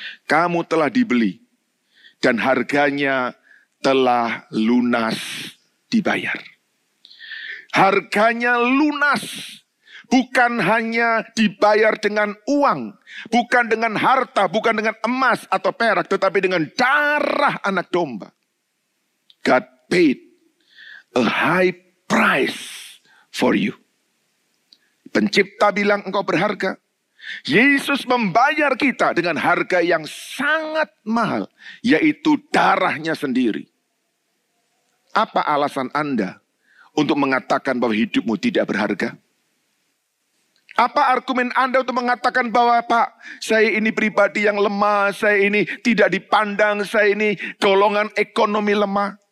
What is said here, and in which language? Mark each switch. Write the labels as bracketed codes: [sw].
[id] Kamu telah dibeli dan harganya telah lunas dibayar. Harganya lunas. Bukan hanya dibayar dengan uang. Bukan dengan harta, bukan dengan emas atau perak. Tetapi dengan darah anak domba. [en] God paid a high price for you. [id] Pencipta bilang engkau berharga. Yesus membayar kita dengan harga yang sangat mahal. Yaitu darahnya sendiri. Apa alasan Anda untuk mengatakan bahwa hidupmu tidak berharga? Apa argumen Anda untuk mengatakan bahwa Pak, saya ini pribadi yang lemah, saya ini tidak dipandang, saya ini golongan ekonomi lemah.